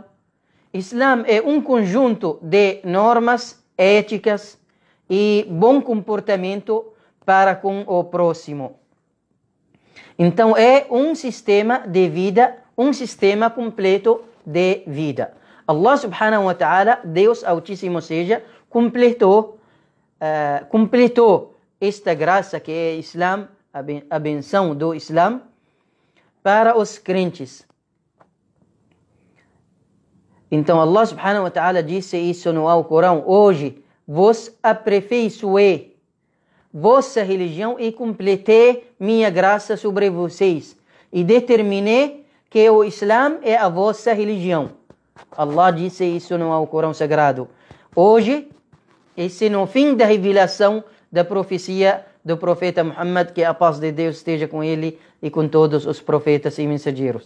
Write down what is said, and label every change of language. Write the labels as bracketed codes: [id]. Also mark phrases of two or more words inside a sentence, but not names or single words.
[pt] Islã é um conjunto de normas éticas e bom comportamento para com o próximo. Então é um sistema de vida, um sistema completo de vida. [ar] الله سبحانه وتعالى, [pt] Deus Altíssimo seja, completou esta graça que é Islã, a benção do Islã, para os crentes. Então [ar] الله سبحانه وتعالى [pt] disse isso no Alcorão: hoje vos aperfeiçoei vossa religião e completei minha graça sobre vocês e determinei que o Islã é a vossa religião. Allah disse isso no Alcorão Sagrado. Hoje, esse no fim da revelação da profecia do profeta Muhammad, que a paz de Deus esteja com ele e com todos os profetas e mensageiros.